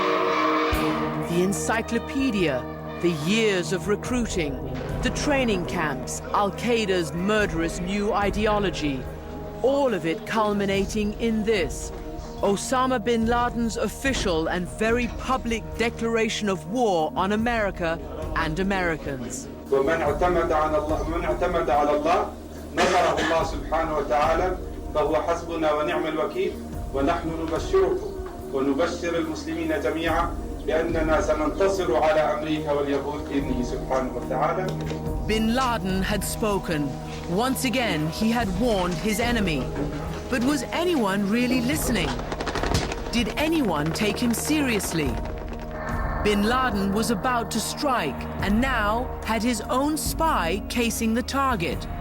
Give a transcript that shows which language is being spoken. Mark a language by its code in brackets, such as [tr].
[en] The encyclopedia, the years of recruiting, the training camps, Al-Qaeda's murderous new ideology, all of it culminating in this, Osama bin Laden's official and very public declaration of war on America and Americans. [ar] ومن اعتمد على الله نصره الله سبحانه وتعالى فهو حسبنا ونعم الوكيل ونحن نبشركم ونبشر المسلمين جميعا بأننا سننتصر على أمريكا واليهود بإذنه سبحانه وتعالى. [en] Bin Laden had spoken. Once again, he had warned his enemy. But was anyone really listening? Did anyone take him seriously? Bin Laden was about to strike and now had his own spy casing the target.